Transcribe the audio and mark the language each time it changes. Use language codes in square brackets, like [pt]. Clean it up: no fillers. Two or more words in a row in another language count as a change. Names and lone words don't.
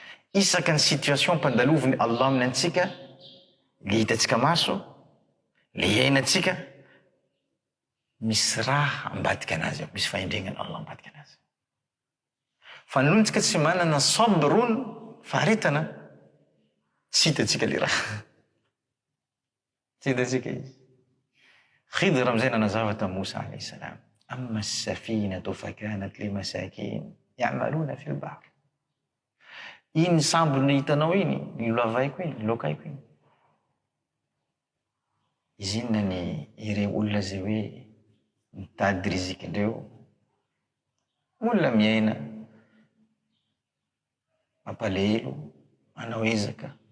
[mg] Isaky ny situation mpandaloviny Allah aminantsika, le hitantsika maso, le iainantsika, misy raha ambadika anazy, misy fahendregnana Allah ambadika anazy. Fa nontsika tsy manana sabrun, faharetana, tsy hitantsika le raha. Tsy hitantsika izy. Khidr am'izay nanazava ta Musa [ar] عليه السلام. أما السفينة فكانت لمساكين يعملون في البحر. [mg] Iny sambo ny hitanao iny, ny lavaiko iny, lokaiko iny. Izy inona ny ireo olona zay hoe mitady rizikindreo, olona miaina, mampalahelo, manao ezaka.